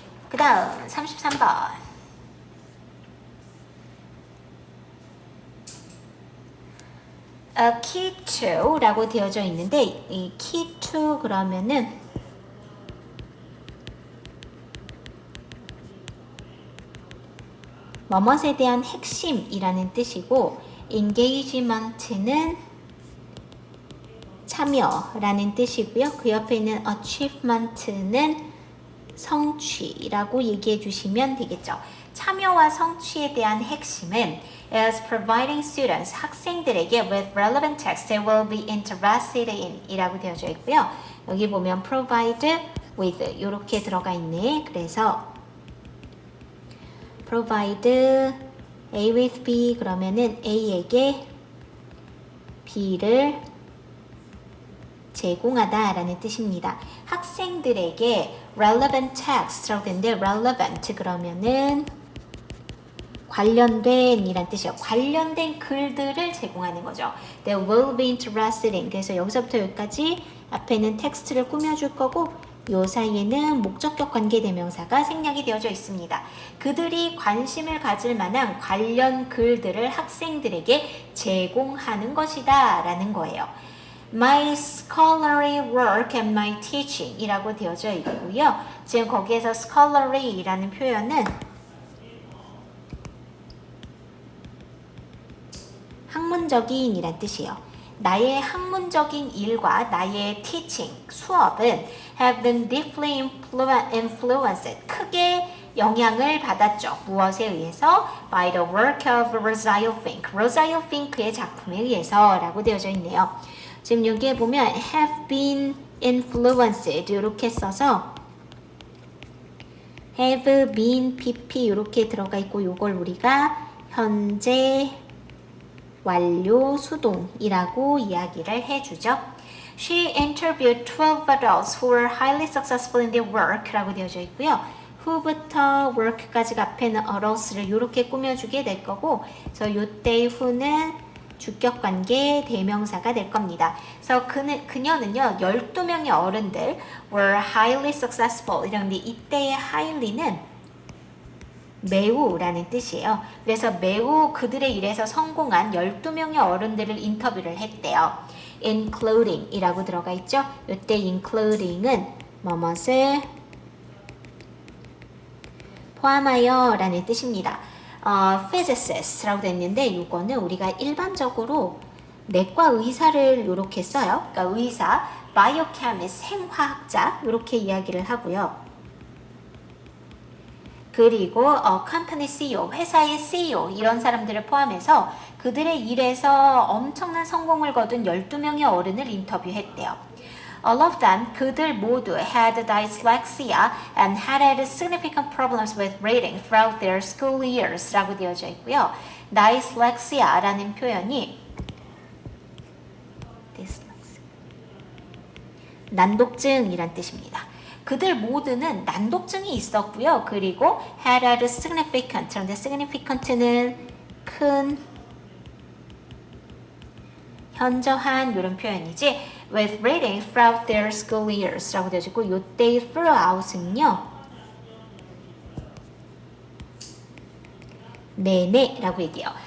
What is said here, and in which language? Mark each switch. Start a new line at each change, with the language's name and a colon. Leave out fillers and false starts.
Korean: 그 다음 33번 key to 라고 되어져 있는데 이 key to 그러면은 뭐뭇에 대한 핵심이라는 뜻이고 engagement는 참여라는 뜻이고요. 그 옆에 있는 achievement는 성취라고 얘기해 주시면 되겠죠. 참여와 성취에 대한 핵심은
English: is providing students,
Korean: 학생들에게
English: with relevant text they will be interested in
Korean: 이라고 되어져 있고요. 여기 보면 provide with 이렇게 들어가 있네. 그래서 provide A with B 그러면은 A에게 B를 제공하다 라는 뜻입니다. 학생들에게 relevant text라고 되는데 relevant 그러면은 관련된 이란 뜻이에요. 관련된 글들을 제공하는 거죠.
English: They will be interested in.
Korean: 그래서 여기서부터 여기까지 앞에는 텍스트를 꾸며줄 거고 요 사이에는 목적격 관계대명사가 생략이 되어져 있습니다. 그들이 관심을 가질 만한 관련 글들을 학생들에게 제공하는 것이다 라는 거예요.
English: My scholarly work and my teaching
Korean: 이라고 되어져 있고요. 지금 거기에서 scholarly 이라는 표현은 학문적인 이란 뜻이에요. 나의 학문적인 일과 나의 teaching, 수업은
English: have been deeply influenced,
Korean: 크게 영향을 받았죠. 무엇에 의해서?
English: By the work of Rosario Fink.
Korean: Rosario Fink의 작품에 의해서 라고 되어져 있네요. 지금 여기에 보면
English: have been influenced
Korean: 이렇게 써서 have been pp 이렇게 들어가 있고 이걸 우리가 현재 완료 수동이라고 이야기를 해주죠.
English: She interviewed 12 adults who were highly successful in their work
Korean: 라고 되어져 있고요. who부터 work까지가 앞에는 adults를 이렇게 꾸며주게 될 거고 그래서 요때 who는 주격관계 대명사가 될 겁니다. 그래서 그녀는요 12명의 어른들
English: were highly successful
Korean: 이런데 이때의 highly는 매우라는 뜻이에요. 그래서 매우 그들의 일에서 성공한 12명의 어른들을 인터뷰를 했대요. including 이라고 들어가 있죠. 이때 including은 뭐뭇을 포함하여 라는 뜻입니다. physicist라고 됐는데 이거는 우리가 일반적으로 내과 의사를 이렇게 써요. 그러니까 의사, biochemist, 생화학자 이렇게 이야기를 하고요. 그리고 company CEO, 회사의 CEO 이런 사람들을 포함해서 그들의 일에서 엄청난 성공을 거둔 12명의 어른을 인터뷰했대요.
English: All of them,
Korean: 그들 모두
English: had dyslexia and had significant problems with reading throughout their school years
Korean: 라고 되어져 있고요. dyslexia라는 표현이 난독증이란 뜻입니다. 그들 모두는 난독증이 있었고요. 그리고 had significant, 그런데 significant는 큰, 현저한 이런 표현이지
English: with reading throughout their school years
Korean: 라고 되어져 있고 요때 throughout은요 내내 라고 얘기해요.